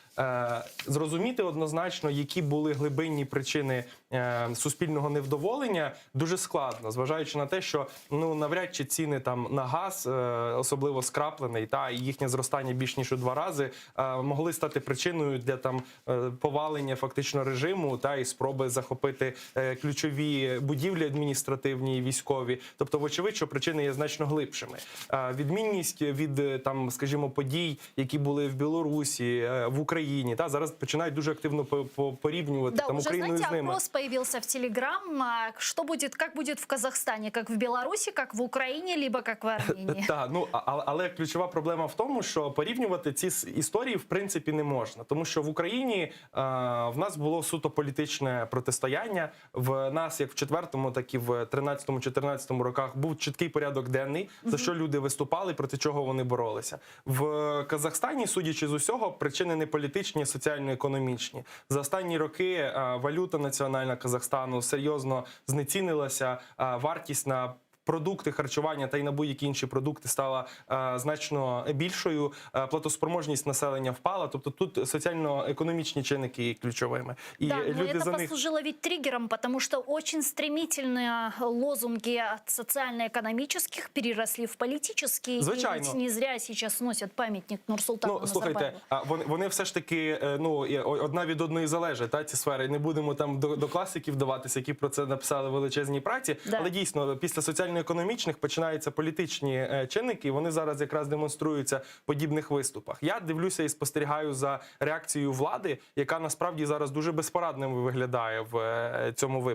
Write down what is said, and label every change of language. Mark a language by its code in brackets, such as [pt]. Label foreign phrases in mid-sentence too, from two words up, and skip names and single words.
[uk] Зрозуміти однозначно, які були глибинні причини суспільного невдоволення, дуже складно, зважаючи на те, що навряд чи ціни там на газ, особливо скраплений, і їхнє зростання більш ніж у 2 рази, могли стати причиною для там повалення фактично режиму і спроби захопити ключові будівлі адміністративні і військові. Тобто, вочевидь, що причини є значно глибшими. Відмінність від там, скажімо, подій, які були в Білорусі, в Україні, зараз починають дуже активно порівнювати там Україну з ними. [ru] Опрос появился в Телеграм. Что будет, как будет в Казахстане? Как в Беларуси, как в Украине, либо как в Армении? [uk] Так, але ключова проблема в тому, що порівнювати ці історії в принципі не можна. Тому що в Україні в нас було суто політичне протистояння. В нас, як в 4-му, так і в 13-14 роках, був чіткий порядок денний, за що люди виступали, проти чого вони боролися. В Казахстані, судячи з усього, причини не політичні, а соціально-економічні. За останні роки валюта національна Казахстану серйозно знецінилася, вартість на продукти харчування та й на будь-які інші продукти стала значно більшою, платоспроможність населення впала, тобто тут соціально-економічні чинники є ключовими. [ru] И да, но люди это послужило ведь триггером, потому что очень стремительные лозунги от социально-экономических переросли в политические. [uk] Звичайно. [ru] И ведь не зря сейчас сносят памятник Нурсултану Назарбаеву. [uk] Слухайте, вони все ж таки одна від одної залежать, ці сфери. Не будемо там до класиків вдаватися, які про це написали величезні праці, але дійсно після соціально-економічних починаються політичні чинники, і вони зараз якраз демонструються в подібних виступах. Я дивлюся і спостерігаю за реакцією влади, яка насправді зараз дуже безпорадним виглядає в цьому випадку.